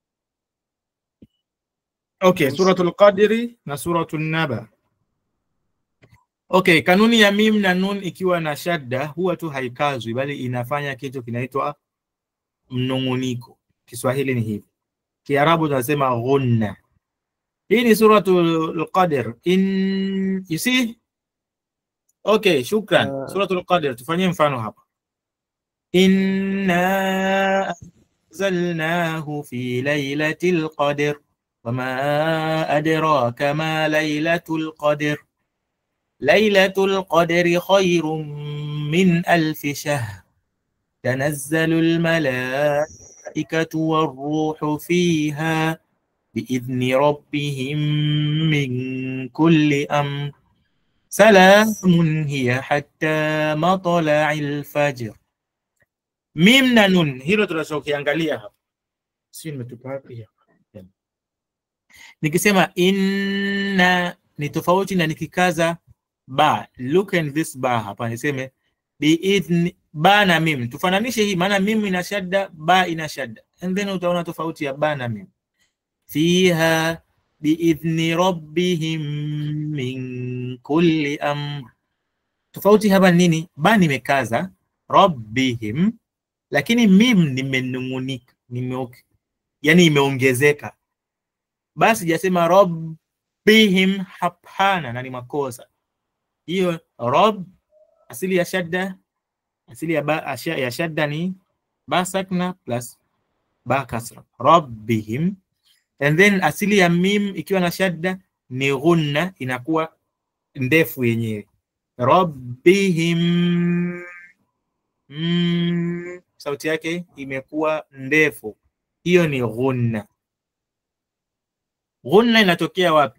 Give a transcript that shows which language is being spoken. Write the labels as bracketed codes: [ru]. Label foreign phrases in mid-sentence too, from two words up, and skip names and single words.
[sw] Okay, suratul Qadri na suratul Naba. Okay, kanuni ya mim na nun ikiwa na shadda huwa tu haikazwi, bali inafanya kitu kinaitwa mnunguniko. Kiswahili ni hivi. Kiarabu tunasema ghunna. Hii ni suratul Qadr. [en] You see? [sw] Okay, shukran. Suratul Qadr, tufanyie mfano hapa. [ar] إنا أنزلناه في ليلة القدر وما أدراك ما ليلة القدر. ليلة القدر خير من ألف شهر. تنزل الملائكة والروح فيها بإذن ربهم من كل أمر. سلام هي حتى مطلع الفجر. [sw] Mim na nun, hilo tunachokiangalia hapa. Si nimetupa wapi hapa? Nikisema inna ni tofauti na nikikaza ba. [en] Look at this [sw] ba hapa, niseme bi'idhni ba na mim. Tufananishe hii, maana mim ina shadda, ba ina shadda. [en] And then [sw] utaona tofauti ya ba na mim. [ar] فيها بإذن ربهم من كل أمر. [sw] Tofauti hapa nini? Ba nimekaza rabbihim, lakini mim nimenungunika, yani imeongezeka. Basi sijasema rabbihim hapana, na ni makosa. Hiyo rabb asili ya shadda, asili ya ba ya shadda ni ba sakna plus ba kasra. Rabbihim. [en] And then [sw] asili ya mim ikiwa na shadda ni ghunna, inakuwa ndefu yenyewe. Rabbihim. Sauti yake imekuwa ndefu. Hiyo ni ghunna. Ghunna inatokea wapi?